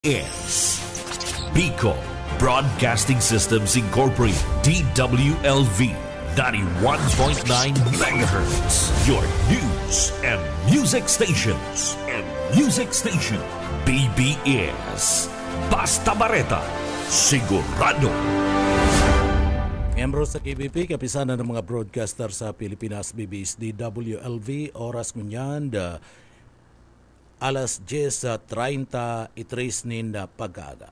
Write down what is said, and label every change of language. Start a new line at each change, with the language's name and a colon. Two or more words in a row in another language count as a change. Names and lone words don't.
English: is Bicol Broadcasting Systems Incorporated, DWLV 91.9 MHz, your news and music stations.
Bikol: BBS Basta Bareta, sigurado. Miyembro sa KBP, kapisanan ng mga broadcaster sa Pilipinas, BBS DWLV, oras ngunyan, alas 10:33 na pag-aga.